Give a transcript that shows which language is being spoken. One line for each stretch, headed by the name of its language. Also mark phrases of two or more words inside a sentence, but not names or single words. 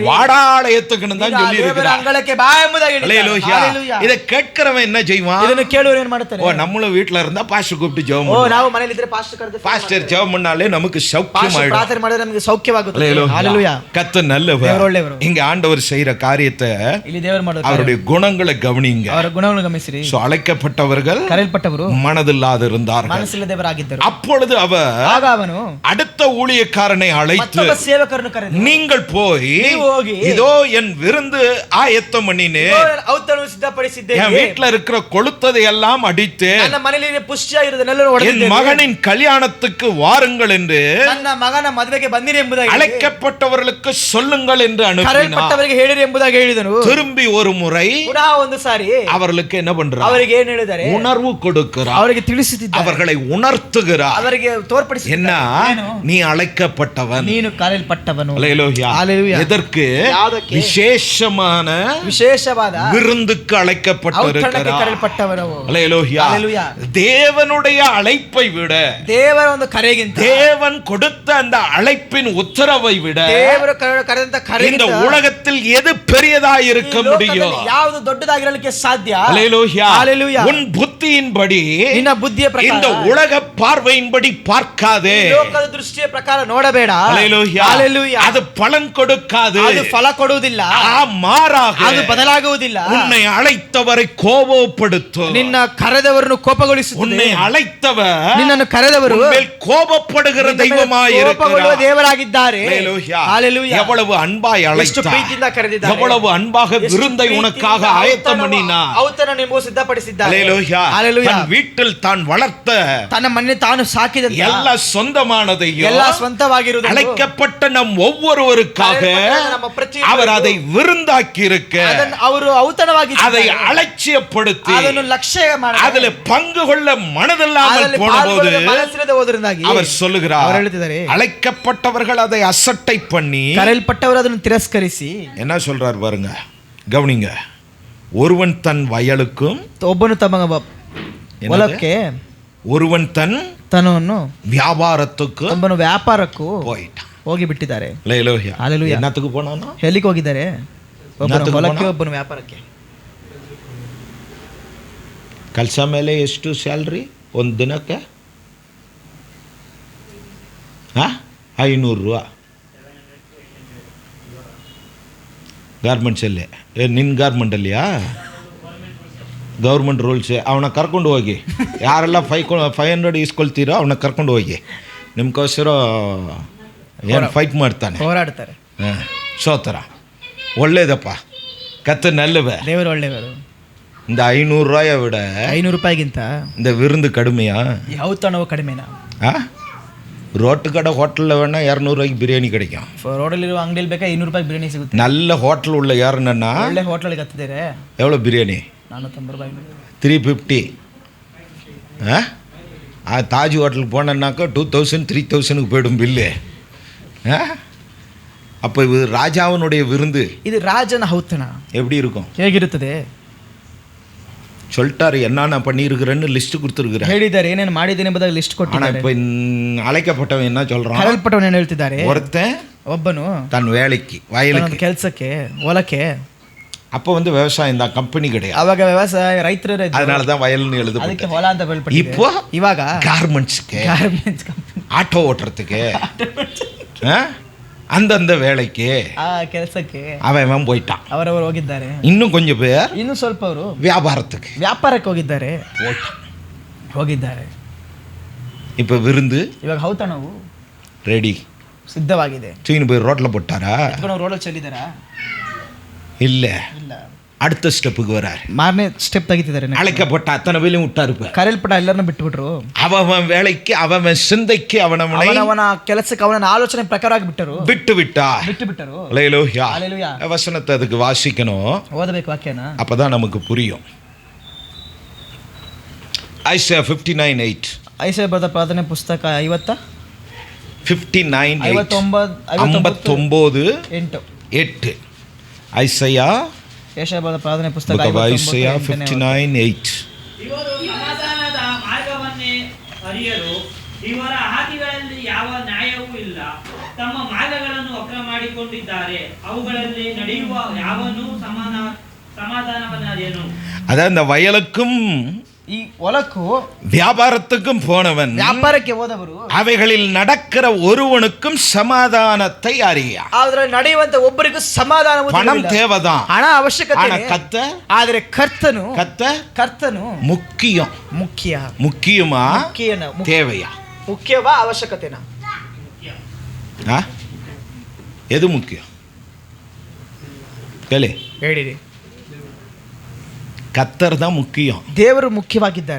Tamil: வாடாலயத்துக்குன்னு தான் சொல்லி
Kannada: ದೇವರ
Tamil: இருக்கிறார்.
Kannada: ಅಂಗಳಕ್ಕೆ ಬಾ ಎಂಬುದಾಗಿ ಹೇಳಿದ್ದಾರೆ.
Tamil: அல்லேலூயா. இத கேட்கிறவன் என்ன செய்வான்?
Kannada: ಇದನ್ನು ಕೇಳುವವರು ಏನು ಮಾಡ್ತಾರೆ?
Tamil: ஓ, நம்மளும் வீட்ல இருந்தா பாஸ்டர் கூப்பிட்டு ஜெபம்
Kannada: ಓ,
Tamil: பண்ணுவோம்.
Kannada: ನಾವು ಮನೆಯಲ್ಲಿ ಇದ್ರೆ ಪಾಸ್ಟರ್ ಕರೆದು
Tamil: பாஸ்டர் ஜெபம் பண்ணாலே நமக்கு சௌக்கியம்
Kannada: ಪಾಸ್ಟರ್
Tamil: ஆயிடும்.
Kannada: ಪ್ರಾರ್ಥನೆ ಮಾಡಿದ್ರೆ ನಮಗೆ ಸೌಖ್ಯವಾಗುತ್ತೆ.
Tamil: அல்லேலூயா. ஹalleluya. கர்த்தர் நல்லவர்.
Kannada: ದೇವರು ಒಳ್ಳೆಯವರು.
Tamil: இங்க ஆண்டவர் செய்யற காரியத்தை,
Kannada: ಇಲ್ಲಿ ದೇವರು ಮಾಡೋದು
Tamil: அவருடைய குணங்களை கவனிங்க.
Kannada: ಅವರ ಗುಣಗಳನ್ನು ಗಮನಿಸಿರಿ.
Tamil: சோ, அழைக்கப்பட்டவர்கள்
Kannada: ಕರೆಯಲ್ಪಟ್ಟವರು
Tamil: மனதில்லாத இருந்தார்கள்.
Kannada: ಮನಸ್ಸಿಲ್ಲದವರಾಗಿದ್ದರು.
Tamil: அப்பொழுது அவர்
Kannada: ಆಗ ಅವನು
Tamil: அடுத்த ஊழியக்காரனை அழைத்து,
Kannada: ಮತ್ತೊಬ್ಬ ಸೇವಕರನ್ನು ಕರೆದು,
Tamil: நீங்கள் போய்
Kannada: ನೀವು ಹೋಗಿ,
Tamil: இதோ என் விருந்து ஆயத்தம் பண்ணினேன்,
Kannada: ಔತಣವನ್ನು ಸಿದ್ಧಪಡಿಸಿದ್ದೇನೆ,
Tamil: என் வீட்டுல இருக்கிற கொளுத்ததை எல்லாம் அடித்து
Kannada: ನನ್ನ ಮನೆಯಲ್ಲಿ ಪುಷ್ಟಿಯಾಗಿರುವುದನ್ನೆಲ್ಲರೂ
Tamil: என்
Kannada: ಹೊಡೆದಿದ್ದೇನೆ,
Tamil: மகனின் கல்யாணத்துக்கு வாருங்கள் என்று
Kannada: ನನ್ನ ಮಗನ ಮದುವೆಗೆ ಬಂದಿರಿ ಎಂಬುದಾಗಿ
Tamil: அழைக்கப்பட்டவர்களுக்கு சொல்லுங்கள் என்று அனுப்பினார்.
Kannada: ಕರೆಯಲ್ಪಟ್ಟವರಿಗೆ ಹೇಳಿರಿ ಎಂಬುದಾಗಿ ಹೇಳಿದನು.
Tamil: திரும்பி ஒரு முறை
Kannada: ಪುನಃ ಒಂದು ಸಾರಿ
Tamil: அவர்களுக்கு என்ன பண்றார்?
Kannada: ಅವರಿಗೆ ಏನು ಹೇಳಿದ್ದಾರೆ?
Tamil: உணர்வு கொடுக்கிறார்,
Kannada: ಅವರಿಗೆ ತಿಳಿಸುತ್ತಿದ್ದಾರೆ,
Tamil: அவர்களை உணர்த்துகிறார்.
Kannada: ಅವರಿಗೆ
Tamil: என்ன?
Kannada: ತೋರ್ಪಡಿಸಿದ್ದಾರೆ.
Tamil: நீ ಅழைக்கப்பட்டவன்,
Kannada: ನೀನು ಕರೆಯಲ್ಪಟ್ಟವನು.
Tamil: அல்லேலூயா. ஹalleluya. எதற்கு?
Kannada: ಯಾವುದಕ್ಕೆ?
Tamil: விசேஷமான
Kannada: ವಿಶೇಷವಾದ
Tamil: விருந்துக்கு
Kannada: ಔತಣಕ್ಕೆ
Tamil: அழைக்கப்பட்டிருக்கிறார்.
Kannada: ಕರೆಯಲ್ಪಟ್ಟವನು.
Tamil: அல்லேலூயா. ஹalleluya. தேவனுடைய அழைப்பை விட,
Kannada: ದೇವರ ಒಂದು ಕರೆಗಿಂತ,
Tamil: தேவன் கொடுத்த அந்த அழைப்பின் உத்தரவை விட,
Kannada: ದೇವರು ಕರೆದಂತ
Tamil: இந்த
Kannada: ಕರೆಗಿಂತ
Tamil: உலகத்தில் எது பெரியதாய் இருக்க
Kannada: ಈ ಲೋಕದಲ್ಲಿ
Tamil: முடியும்?
Kannada: ಯಾವುದು ದೊಡ್ಡದಾಗಿರಲಿಕ್ಕೆ ಸಾಧ್ಯ?
Tamil: அல்லேலூயா. ஹalleluya. உன் புத்தியின்படி,
Kannada: ನಿನ್ನ ಬುದ್ಧಿಯ ಪ್ರಕಾರ,
Tamil: இந்த உலக பார்வையின்படி பார்க்காதே.
Kannada: ಈ ಲೋಕದ ದೃಷ್ಟಿಯ ಪ್ರಕಾರ ನೋಡಬೇಡ.
Tamil: அல்லேலூயா. ஹalleluya. அது பலன் கொடுக்காது,
Kannada: ಅದು ಫಲ ಕೊಡುವುದಿಲ್ಲ,
Tamil: மாறாக
Kannada: ಅದು ಬದಲಾಗುವುದಿಲ್ಲ.
Tamil: உன்னை அழைத்தவரை கோபப்படுத்தும்.
Kannada: ನಿನ್ನ ಕರೆದವರನ್ನು ಕೋಪಗೊಳಿಸುತ್ತದೆ.
Tamil: உன்னை அழைத்தவர்
Kannada: ನಿನ್ನನ್ನು ಕರೆದವರು
Tamil: உன்மேல் கோபப்படுகிற தெய்வமாய்
Kannada: ಕೋಪಗೊಳ್ಳುವ
Tamil: இருக்கிறார்.
Kannada: ದೇವರಾಗಿದ್ದಾರೆ.
Tamil: அல்லேலூயா. ஹalleluya. எவ்வளவு அன்பாய்
Kannada: ಎಷ್ಟು
Tamil: அழைத்தார்,
Kannada: ಪ್ರೀತಿಯಿಂದ ಕರೆದಿದ್ದಾರೆ,
Tamil: எவ்வளவு அன்பாக
Kannada: ಎಷ್ಟು
Tamil: விருந்தை
Kannada: ಪ್ರೀತಿಯಿಂದ
Tamil: உனக்காக ஆயத்தம் பண்ணினார்.
Kannada: ಔತಣ ನಿಮಗೂ ಸಿದ್ಧಪಡಿಸಿದ್ದಾರೆ.
Tamil: அல்லேலூயா. ஹalleluya. தன் வீட்டில் தான் வளர்த்த
Kannada: ತನ್ನ ಮನೆ ತಾನು ಸಾಕಿದಂತ
Tamil: ಎಲ್ಲ சொந்தமானதையும்
Kannada: ಎಲ್ಲ ಸ್ವಂತವಾಗಿರುವುದು
Tamil: அழைக்கப்பட்ட நம் ஒவ்வொருவருக்காக
Kannada: ನಮ್ಮ ಪ್ರತಿಯೊಬ್ಬರಿಗೂ
Tamil: அவர் அதை விருந்தாக்கி இருக்க,
Kannada: ಅದನ್ನು ಅವರು ಔತಣವಾಗಿ
Tamil: அதை அலட்சியப்படுத்தி
Kannada: ಅದನ್ನು ಲಕ್ಷ್ಯ ಮಾಡಿ
Tamil: அதில் பங்கு கொள்ள மனதில்லாமல்
Kannada: ಅದರಲ್ಲಿ
Tamil: போன போது
Kannada: ಪಾಲ್ಗೊಳ್ಳಲು ಮನಸ್ಸಿಲ್ಲದೆ ಹೋದ್ರಿಂದಾಗಿ
Tamil: அவர் சொல்லுகிறார்,
Kannada: ಅವರು ಹೇಳ್ತಿದ್ದಾರೆ,
Tamil: அழைக்கப்பட்டவர்கள் அதை அசட்டை பண்ணி,
Kannada: ಕರೆಯಲ್ಪಟ್ಟವರು ಅದನ್ನು ತಿರಸ್ಕರಿಸಿ,
Tamil: என்ன சொல்றார் பாருங்க, கவனிங்க. ஒருவன் தன் வயலுக்கும்,
Kannada: ಒಬ್ಬನು ತಮ್ಮ ಹೊಲಕ್ಕೆ,
Tamil: ஒருவன் தன்
Kannada: ತನ್ನನ್ನು
Tamil: வியாபாரத்துக்கும்
Kannada: ಒಬ್ಬನು ವ್ಯಾಪಾರಕ್ಕೂ
Tamil: போயிட்டான்.
Kannada: ಹೋಗಿ ಬಿಟ್ಟಿದ್ದಾರೆ.
Tamil: அல்லேலூயா. ஹalleluya. என்னத்துக்கு போனானோ?
Kannada: ಎಲ್ಲಿಗೆ ಹೋಗಿದ್ದಾರೆ? ಒಬ್ಬನು ಇನ್ನೊಂದು ಹೊಲಕ್ಕೆ, ಹೋಗೋಣ? ಒಬ್ಬನು ವ್ಯಾಪಾರಕ್ಕೆ. ಕೆಲಸ ಮೇಲೆ ಎಷ್ಟು ಸ್ಯಾಲ್ರಿ ಒಂದು ದಿನಕ್ಕೆ? 500 ರೂಪಾ ಗಾರ್ಮೆಂಟ್ಸಲ್ಲಿ. ನಿನ್ನ ಗಾರ್ಮೆಂಟಲ್ಲಿಯಾ?
English: government rules.
Kannada: ಅವನ ಕರ್ಕೊಂಡು ಹೋಗಿ, ಯಾರೆಲ್ಲ 500 ಇಸ್ಕೊಳ್ತೀರೋ ಅವನ್ನ ಕರ್ಕೊಂಡು ಹೋಗಿ, ನಿಮ್ಗೋಸ್ಕರ ಏನು ಫೈಟ್ ಮಾಡ್ತಾನೆ, ಹೋರಾಡ್ತಾರೆ. ಸೋತರ. ಒಳ್ಳೇದಪ್ಪ,
Tamil: கத்து நல்லவர்.
Kannada: ದೇವರು ಒಳ್ಳೆಯವರು.
Tamil: இந்த 500 ரூபாயை விட
Kannada: 500 ರೂಪಾಯಿಗಿಂತ
Tamil: இந்த விருந்து கடுமையா?
Kannada: ಔತಣವು ಕಡಿಮೆನಾ?
Tamil: ரோட்டு கடை ஹோட்டலில் வேணால் 200 ரூபாய்க்கு பிரியாணி கிடைக்கும்.
Kannada: ರೋಡಲ್ಲಿರುವ ಅಂಗಡಿಯಲ್ಲಿ ಬೇಕಾ 200 ರೂಪಾಯಿ ಬಿರಿಯಾನಿ ಸಿಗುತ್ತೆ.
Tamil: நல்ல ஹோட்டல் உள்ள யாருன்னா
Kannada: ಒಳ್ಳೆ ಹೋಟೆಲ್ಗೆ ಹತ್ತಿದ್ದಾರೆ,
Tamil: எவ்வளோ பிரியாணி?
Kannada: 450 ರೂಪಾಯಿ. 350.
Tamil: தாஜ் ஹோட்டலுக்கு போனேன்னாக்கா 2000 3000க்கு போய்டும் பில்லு. அப்போ இது ராஜாவினுடைய விருந்து
Kannada: ಇದು ರಾಜನ ಔತಣ
Tamil: எப்படி இருக்கும்?
Kannada: ಹೇಗಿರುತ್ತದೆ?
Tamil: சொல்லிட்டாரு என்னென்ன பண்ணியிருக்கிறேன்னு லிஸ்ட் கொடுத்துருக்குறேன்.
Kannada: ಹೇಳಿದ್ದಾರೆ ಏನೇನು ಮಾಡಿದ್ದೇನೆ ಎಂಬುದಾಗಿ ಲಿಸ್ಟ್
Tamil: ஆனால்
Kannada: ಕೊಟ್ಟಿದ್ದಾರೆ.
Tamil: இப்போ அழைக்கப்பட்டவன் என்ன சொல்கிறான்?
Kannada: ಕರೆಯಲ್ಪಟ್ಟವನು ಏನು ಹೇಳ್ತಿದ್ದಾರೆ?
Tamil: ஒருத்தன்
Kannada: ಒಬ್ಬನು
Tamil: தன் வேலைக்கு வயலுக்கு.
Kannada: ಕೆಲಸಕ್ಕೆ ಹೊಲಕ್ಕೆ.
Tamil: அப்போ வந்து விவசாயம் தான், கம்பெனி கிடையாது.
Kannada: ಅವಾಗ ವ್ಯವಸಾಯ ರೈತರ
Tamil: அதனால தான் வயல்னு எழுத.
Kannada: ಅದಕ್ಕೆ ಹೊಲ ಅಂತ ಹೇಳ್ಬಿಟ್ಟಿದೆ.
Tamil: இப்போ
Kannada: ಇವಾಗ
Tamil: கார்மெண்ட்ஸுக்கு,
Kannada: ಗಾರ್ಮೆಂಟ್ಸ್ ಕಂಪನಿ,
Tamil: ஆட்டோ ஓட்டுறதுக்கு, அந்தந்த வேலைக்கு
Kannada: ಆ ಕೆಲಸಕ್ಕೆ
Tamil: அவன் போயிட்டான்.
Kannada: ಅವರವರು ಹೋಗಿದ್ದಾರೆ.
Tamil: இன்னும் கொஞ்சம் பேர்
Kannada: ಇನ್ನು ಸ್ವಲ್ಪ ಅವರು
Tamil: வியாபாரத்துக்கு
Kannada: ವ್ಯಾಪಾರಕ್ಕೆ ಹೋಗಿದ್ದಾರೆ.
Tamil: இப்போ விருந்து
Kannada: ಇವಾಗ ಔತಣವು
Tamil: ரெடி,
Kannada: ಸಿದ್ಧವಾಗಿದೆ.
Tamil: தூக்கின்னு போய் ரோட்டில் போட்டாரா?
Kannada: ರೋಡಲ್ಲಿ ಚೆಲ್ಲಿದಾರಾ?
Tamil: இல்லை,
Kannada: ಇಲ್ಲ.
Tamil: அடுத்த ஸ்டெப்புக்கு வராரு.
Kannada: ಮಾರನೇ ಸ್ಟೆಪ್ ತೆಗಿತಿದ್ದಾರೆ.
Tamil: அழைக்கப்பட்ட அத்தனை பேரையும் விட்டாரு.
Kannada: ಕರೆಯಲ್ಪಟ್ಟ ಎಲ್ಲರನ್ನ ಬಿಟ್ಟುಬಿಟ್ರು.
Tamil: அவன் வேலைக்கு, அவன் சிந்தைக்கு,
Kannada: ಅವನವನ ಕೆಲಸಕ್ಕೆ, ಅವನ ಆಲೋಚನೆ ಪ್ರಕಾರವಾಗಿ ಬಿಟ್ಟರು. ಬಿಟ್ಟರು.
Tamil: அல்லேலூயா. ஹல்லேலூயா. வசனத்தை அதுக்கு வாசிக்கணும்,
Kannada: ಓದಬೇಕು ವಾಕ್ಯನ.
Tamil: அப்பதான் நமக்கு புரியும். ஐசையா 59:8.
Kannada: ಐಸಾಯ ಬರೆದ ಪ್ರಾರ್ಥನೆ ಪುಸ್ತಕ 59:8. ಐಸೈಯಾ ಏಷಯ ಬರೆದ ಪ್ರಾರ್ಥನೆ ಪುಸ್ತಕ ಐಸೈಯಾ 59:8. ಇವರು ಸಮಾಧಾನದ ಮಾರ್ಗವನ್ನೇ ಅರಿಯರು, ಇವರ ಹಾದಿಗಳಲ್ಲಿ ಯಾವ ನ್ಯಾಯವೂ ಇಲ್ಲ. ತಮ್ಮ ಮಾರ್ಗಗಳನ್ನು ವಕ್ರ ಮಾಡಿಕೊಂಡಿದ್ದಾರೆ, ಅವುಗಳಲ್ಲಿ ನಡೆಯುವ ಯಾವನೂ ಸಮಾಧಾನವನ್ನರಿಯನು.
Tamil: அதான் இந்த வயலுக்கும்
Kannada: ಈ ಹೊಲಕ್ಕೂ
Tamil: வியாபாரத்துக்கும் போனவன்,
Kannada: ವ್ಯಾಪಾರಕ್ಕೆ ಹೋದವರು,
Tamil: அவைகளில் நடக்கிற ஒருவனுக்கும் சமாதானத்தை அறிய.
Kannada: ಅದರಲ್ಲಿ ನಡೆಯುವಂತ ಒಬ್ಬರಿಗೂ ಸಮಾಧಾನ.
Tamil: பணம் தேவைதான்,
Kannada: ಹಣ ಅವಶ್ಯಕತೆ. ಆದರೆ ಕರ್ತನು
Tamil: முக்கியமா தேவையா?
Kannada: ಮುಖ್ಯವಾ ಅವಶ್ಯಕತೆನಾ?
Tamil: எது முக்கியம் கேளு.
Kannada: ಹೇಳಿರಿ.
Tamil: கத்தர் தான் முக்கியம்.
Kannada: ದೇವರು ಮುಖ್ಯವಾಗಿದ್ದಾರೆ.